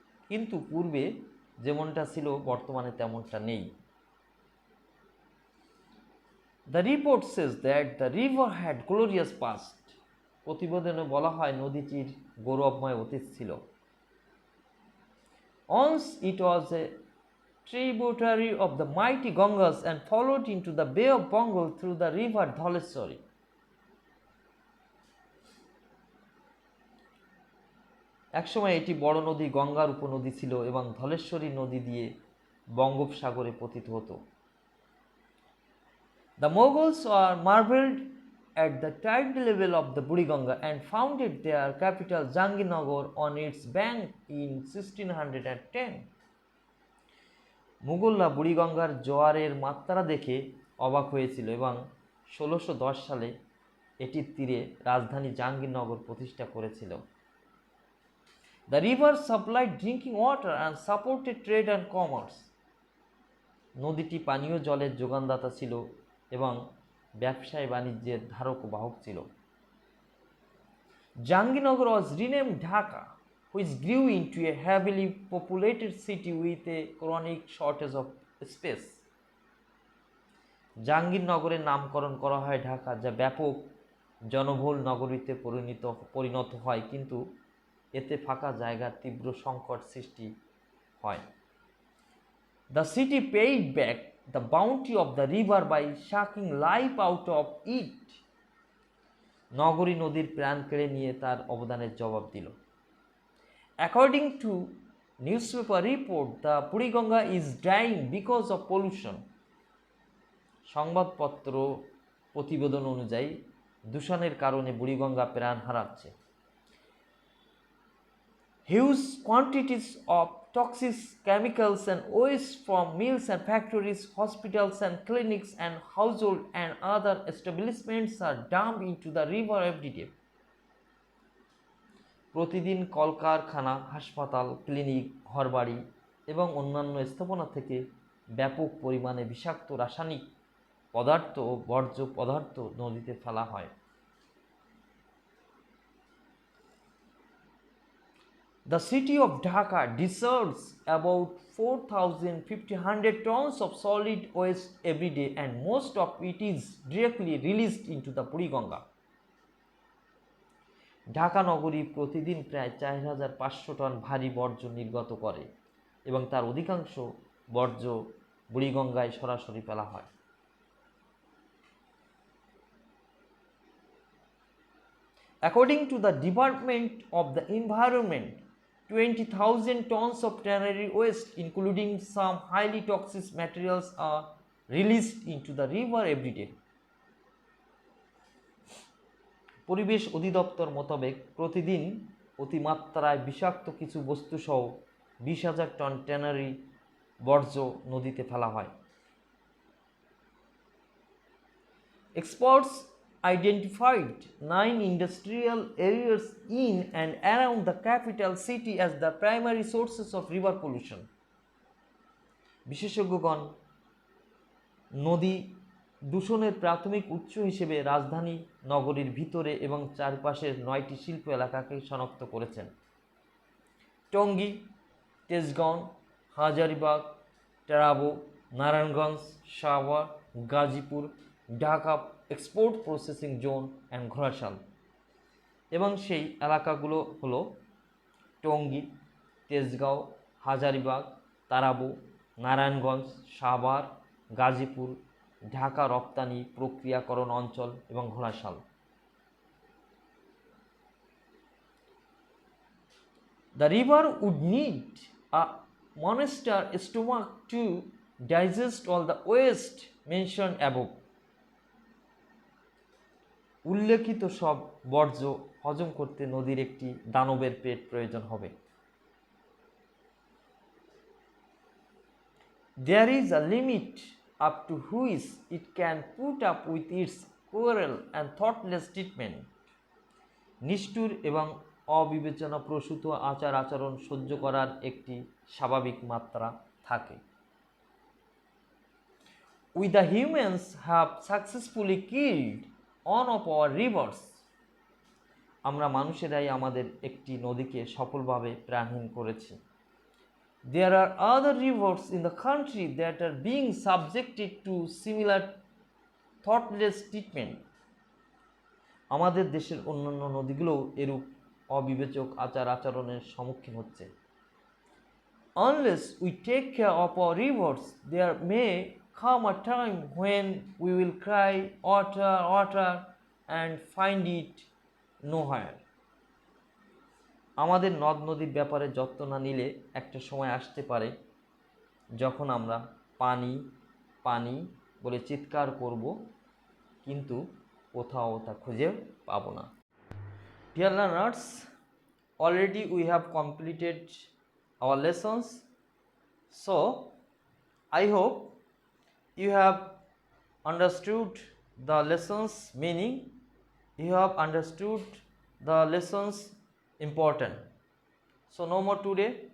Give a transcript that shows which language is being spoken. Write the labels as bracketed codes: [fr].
[bn] কিন্তু পূর্বে যেমনটা ছিল বর্তমানে তেমনটা নেই। [en] The report says that the river had glorious past. [bn] প্রতিবেদনে বলা হয় নদীটির গৌরবময় অতীত ছিল। [en] Once it was a tributary of the mighty Gangas and followed into the Bay of Bengal through the river Dhaleshwari. [bn] একসময় এটি বড় নদী গঙ্গার উপনদী ছিল এবং ধলেশ্বরী নদী দিয়ে বঙ্গোপসাগরে পতিত হতো। [en] The Mughals were marveled at the tide level of the Buriganga and founded their capital Jahangirnagar on its bank in 1610. [bn] মুঘলরা বুড়িগঙ্গার জোয়ারের মাত্রা দেখে অবাক হয়েছিল এবং 1610 সালে এটির তীরে রাজধানী জাহাঙ্গীরনগর প্রতিষ্ঠা করেছিল। [en] The river supplied drinking water and supported trade and commerce. [bn] নদীটি পানীয় জলের যোগানদাতা ছিল এবং ব্যবসায় বাণিজ্যের ধারক ও বাহক ছিল। [en] Jahangirnagar was renamed Dhaka, which grew into a heavily populated city with a chronic shortage of space. [bn] জাহাঙ্গীরনগরের নামকরণ করা হয় ঢাকা, যা ব্যাপক জনবহুল নগরীতে পরিণত হয়, কিন্তু এতে ফাঁকা জায়গার তীব্র সংকট সৃষ্টি হয়। [en] The city paid back the bounty of the river by sucking life out of it. [bn] নগরী নদীর প্রাণ কেড়ে নিয়ে তার অবদানের জবাব দিল। [en] According to newspaper report, the Buriganga is dying because of pollution. [bn] সংবাদপত্র প্রতিবেদন অনুযায়ী দূষণের কারণে বুড়িগঙ্গা প্রাণ হারাচ্ছে। [en] Huge quantities of toxic chemicals and waste from mills and factories, hospitals and clinics and household and other establishments are dumped into the river every day. [bn] প্রতিদিন কলকারখানা, হাসপাতাল, ক্লিনিক, ঘরবাড়ি এবং অন্যান্য স্থাপনা থেকে ব্যাপক পরিমাণে বিষাক্ত রাসায়নিক পদার্থ ও বর্জ্য পদার্থ নদীতে ফেলা হয়। [en] The city of Dhaka deserves about 4,500 tons of solid waste every day, and most of it is directly released into the Buriganga. [bn] Dhaka নগরী প্রতিদিন প্রায় 4,500 টন ভারী বর্জ্য নির্গত করে এবং তার অধিকাংশ বর্জ্য বুড়িগঙ্গায় সরাসরি ফেলা হয়। [en] According to the Department of the Environment, 20,000 tons of tannery waste, including some highly toxic materials, are released into the river every day. [bn] পরিবেশ অধিদপ্তর মোতাবেক প্রতিদিন অতিমাত্রায় বিষাক্ত কিছু বস্তুসহ 20,000 টন ট্যানারি বর্জ্য নদীতে ফেলা হয়। [en] Experts identified 9 industrial areas in and around the capital city as the primary sources of river pollution. [bn] বিশেষজ্ঞগণ নদী দূষণের প্রাথমিক উৎস হিসেবে রাজধানী নগরীর ভিতরে এবং চারপাশের 9টি শিল্প এলাকাকে শনাক্ত করেছেন। Tongi, Tejgaon, Hazaribagh, টেরাবো, Narayanganj, Savar, Gazipur, Dhaka export processing zone [en] and [bn] Ghorashal. এবং সেই এলাকাগুলো হলো টঙ্গী, তেজগাঁও, হাজারিবাগ, তারাবো, নারায়ণগঞ্জ, সাভার, গাজীপুর, ঢাকা রপ্তানি প্রক্রিয়াকরণ অঞ্চল এবং Ghorashal. [en] The river would need a monster stomach to digest all the waste mentioned above. [bn] উল্লেখিত সব বর্জ্য হজম করতে নদীর একটি দানবের পেট প্রয়োজন হবে। [en] There is a limit up to which it can put up with its cruel and thoughtless treatment. [bn] নিষ্ঠুর এবং অবিবেচনাপ্রসূত আচার আচরণ সহ্য করার একটি স্বাভাবিক মাত্রা থাকে। [en] We the humans have successfully killed one of our rivers. [bn] আমরা মানুষেরাই আমাদের একটি নদীকে সফলভাবে প্রাণহীন করেছি। [en] There are other rivers in the country that are being subjected to similar thoughtless treatment. [bn] আমাদের দেশের অন্যান্য নদীগুলোও এরূপ অবিবেচক আচার আচরণের সম্মুখীন হচ্ছে। [en] Unless we take care of our rivers, there may come a time when we will cry water, water and find it nowhere. [bn] আমাদের নদ নদীর ব্যাপারে যত্ন না নিলে একটা সময় আসতে পারে যখন আমরা পানি পানি বলে চিৎকার করব, কিন্তু কোথাও তা খুঁজে পাবো না। [en] Dear learners, already we have completed our lessons, so I hope you have understood the lessons meaning, you have understood the lessons important. So no more today.